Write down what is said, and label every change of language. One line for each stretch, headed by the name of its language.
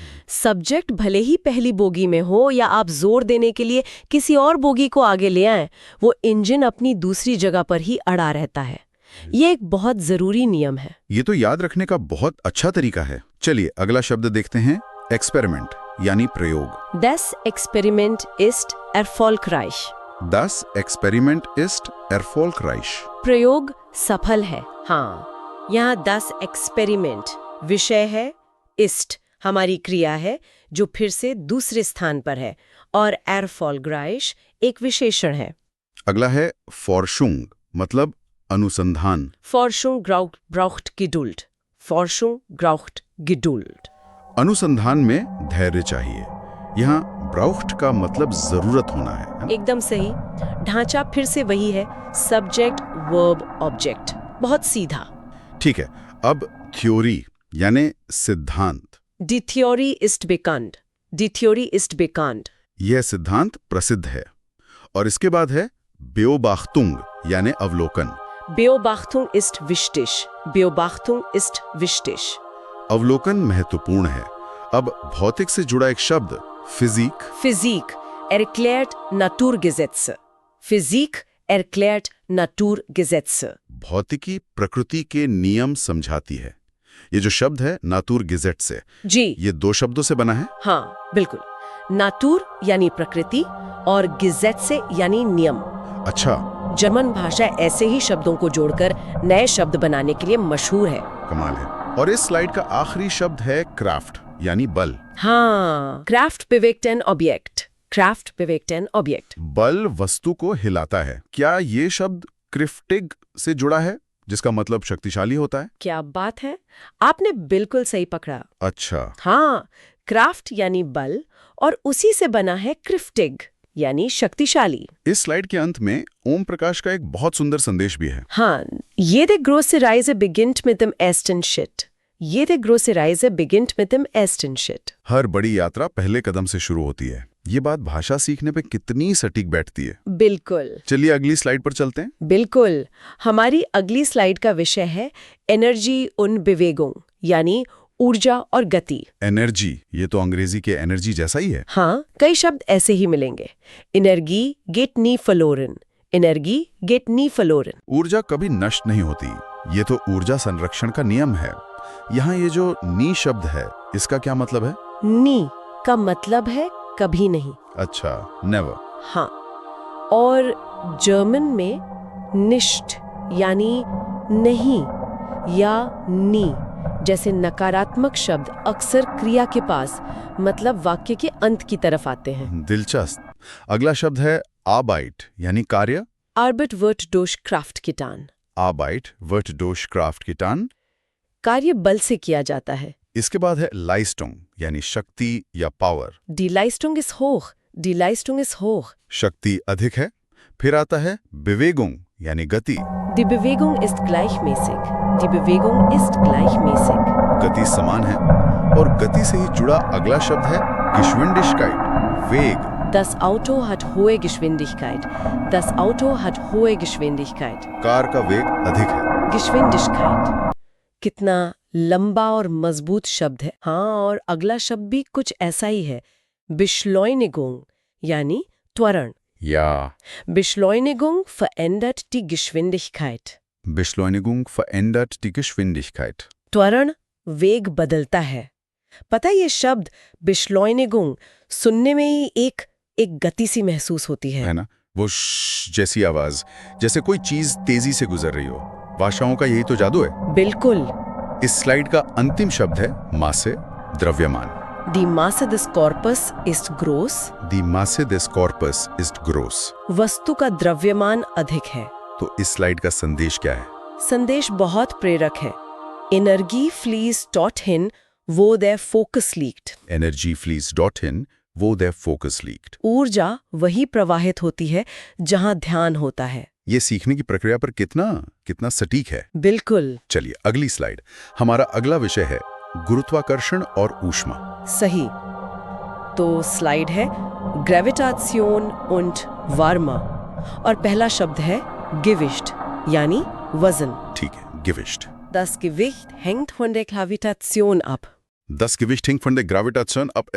Hindi: Subject भले ही पहली bogie में हो या आप जोर देने के लिए किसी और बोगी को आगे ले आएं, वो इंजन अपनी दूसरी जगह पर ही अड़ा रहता है। ये एक बहुत जरूरी नियम है। ये तो याद रखने का बहुत अच्छा तरीका है। चलिए अगला शब्द देखते हैं, एक्सपेरिमेंट यानी प्रयोग।
German: Das Experiment ist erfolgreich। Das Experiment ist erfolgreich।
Hindi: प्रयोग सफल है। हाँ, यहाँ das Experiment विषय है, ist हमारी क्रिया है जो फिर से दूसरे स्थान पर है, और erfolgreich एक विशेषण है। अगला है Forschung, मतलब अनुसंधान।
German: Forschung braucht Geduld। Forschung braucht Geduld।
Hindi: अनुसंधान में धैर्य चाहिए। यहाँ braucht का मतलब जरूरत होना है। एकदम सही। ढांचा फिर से वही है, सब्जेक्ट वर्ब ऑब्जेक्ट, बहुत सीधा। ठीक है, अब थ्योरी यानी सिद्धांत।
German: Die Theorie ist bekannt। Die Theorie ist bekannt।
Hindi: यह सिद्धांत प्रसिद्ध है। और इसके बाद है Beobachtung यानी अवलोकन।
German: Beobachtung ist wichtig। Beobachtung ist wichtig।
Hindi: अवलोकन महत्वपूर्ण है। अब भौतिक से जुड़ा एक शब्द physique.
German: Physik erklärt Naturgesetze। Physik erklärt Naturgesetze।
Hindi: भौतिकी प्रकृति के नियम समझाती है। ये जो शब्द है नातुरगेसेट से, जी, ये दो शब्दों से बना है। हाँ बिल्कुल। नाटूर यानी प्रकृति और गिजेट यानी नियम। अच्छा, जर्मन भाषा ऐसे ही शब्दों को जोड़कर नए शब्द बनाने के लिए मशहूर है। कमाल है। और इस स्लाइड का आखिरी शब्द है क्राफ्ट यानी बल।
German: हाँ, क्राफ्ट bewegt ein Objekt। क्राफ्ट bewegt ein Objekt।
Hindi: बल वस्तु को हिलाता है। क्या ये शब्द क्रिफ्टिग से जुड़ा है, जिसका मतलब शक्तिशाली होता है? क्या बात है, आपने बिल्कुल सही पकड़ा। अच्छा, हाँ, क्राफ्ट यानी बल और उसी से बना है क्रिफ्टिग यानी शक्तिशाली। इस स्लाइड के अंत में ओम प्रकाश का एक बहुत सुंदर संदेश भी है।
German: हाँ, jede große Reise beginnt mit dem ersten Schritt। Jede große Reise beginnt mit dem ersten Schritt।
Hindi: हर बड़ी यात्रा पहले कदम से शुरू होती है। ये बात भाषा सीखने पे कितनी सटीक बैठती है। बिल्कुल। चलिए अगली स्लाइड पर चलते हैं। बिल्कुल। हमारी अगली स्लाइड का विषय है एनर्जी उन Bewegung यानी ऊर्जा और गति। एनर्जी, ये तो अंग्रेजी के एनर्जी जैसा ही है। हाँ, कई शब्द ऐसे ही मिलेंगे।
German: एनर्जी गेट नी फलोरन। एनर्जी गेट नी फलोरन।
Hindi: ऊर्जा कभी नष्ट नहीं होती, ये तो ऊर्जा संरक्षण का नियम है। यहाँ ये जो नी शब्द है, इसका क्या मतलब है? नी का मतलब है कभी नहीं। अच्छा, नेवर। हाँ, और जर्मन में निष्ठ यानी नहीं या नी जैसे नकारात्मक शब्द अक्सर क्रिया के पास, मतलब वाक्य के अंत की तरफ आते हैं। दिलचस्प। अगला शब्द है Arbeit यानी कार्य।
German: Arbeit wird durch Kraft getan। Arbeit wird durch Kraft getan।
Hindi: कार्य बल से किया जाता है, इसके बाद है लाइस्टुंग यानी शक्ति या power.
German: Die Leistung ist hoch. Die Leistung ist hoch.
Hindi: शक्ति अधिक है। फिर आता है बेवेगुंग यानी गति।
German: Die Bewegung ist gleichmäßig. Die Bewegung ist gleichmäßig.
Hindi: गति समान है। और गति से ही जुड़ा अगला शब्द है Geschwindigkeit, वेग।
German: Das Auto hat hohe Geschwindigkeit. Das Auto hat hohe Geschwindigkeit.
Hindi: Car का वेग अधिक है।
German: Geschwindigkeit.
Hindi: कितना लंबा और मजबूत शब्द है। हाँ, और अगला शब्द भी कुछ ऐसा ही है। Beschleunigung यानी त्वरण। या
German: Beschleunigung verändert die Geschwindigkeit. Beschleunigung verändert die Geschwindigkeit।
Hindi: त्वरण वेग बदलता है। पता है ये शब्द Beschleunigung सुनने में ही एक गति सी महसूस होती है। है ना, वो जैसी आवाज, जैसे कोई चीज तेजी से गुजर रही हो। भाषाओं का यही तो जादू है। बिल्कुल। इस स्लाइड का अंतिम शब्द है Masse, द्रव्यमान।
German: Die Masse des Korpus ist groß. Die Masse des Corpus ist groß।
Hindi: वस्तु का द्रव्यमान अधिक है। तो इस स्लाइड का संदेश क्या है? संदेश बहुत प्रेरक है।
German: Energie fließt dorthin, wo der Fokus liegt. Energie fließt dorthin, wo der Fokus liegt।
Hindi: ऊर्जा वही प्रवाहित होती है जहां ध्यान होता है। ये सीखने की प्रक्रिया पर कितना सटीक है। बिल्कुल चलिए अगली स्लाइड। हमारा अगला विषय है गुरुत्वाकर्षण और ऊष्मा। सही। तो स्लाइड है
German: Gravitation und Wärme
Hindi: और पहला शब्द है Gewicht यानी वजन। ठीक है, Gewicht।
German: Das Gewicht hängt von der Gravitation ab. Das Gewicht hängt von der Gravitation ab।